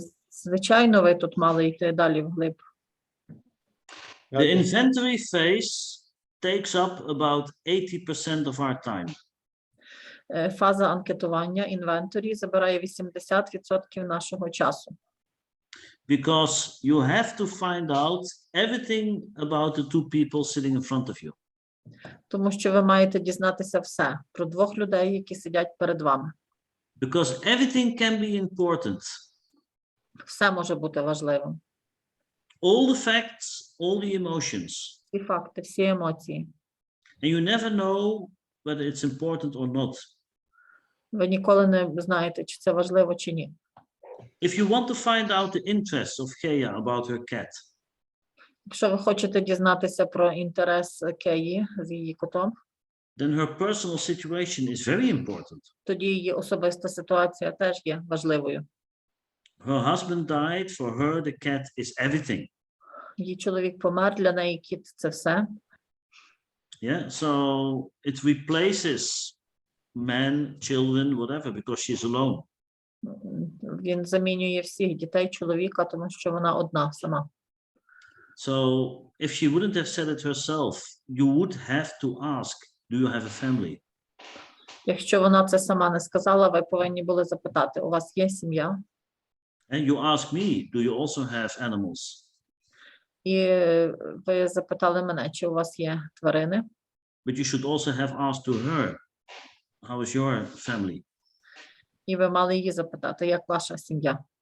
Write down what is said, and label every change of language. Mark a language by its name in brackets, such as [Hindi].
[Ukrainian] Звичайно, ви тут мали йти далі вглиб. [English] The inventory phase takes up about 80% of our time. [Ukrainian] Фаза анкетування, інвенторі забирає 80% нашого часу. [English] Because you have to find out everything about the two people sitting in front of you. [Ukrainian] Тому що ви маєте дізнатися все про двох людей, які сидять перед вами. [English] Because everything can be important. [Ukrainian] Все може бути важливим. [English] All the facts, all the emotions. [Ukrainian] Всі факти, всі емоції. [English] And you never know whether it's important or not. [Ukrainian] Ви ніколи не знаєте, чи це важливо, чи ні. [English] If you want to find out the interests of Kea about her cat, [Ukrainian] Якщо ви хочете дізнатися про інтерес Кеї з її котом, [English] then her personal situation is very important. [Ukrainian] тоді її особиста ситуація теж є важливою. [English] Her husband died. For her, the cat is everything. [Ukrainian] Її чоловік помер, для неї кіт – це все. [English] Yeah, so it replaces men, children, whatever, because she's alone. [Ukrainian] Він замінює всіх дітей, чоловіка, тому що вона одна сама. [English] So if she wouldn't have said it herself, you would have to ask, do you have a family? [Ukrainian] Якщо вона це сама не сказала, ви повинні були запитати, у вас є сім'я? [English] And you ask me, do you also have animals? [Ukrainian] І ви запитали мене, чи у вас є тварини? [English] But you should also have asked to her, how is your family? [Ukrainian] І ви мали її запитати, як ваша сім'я?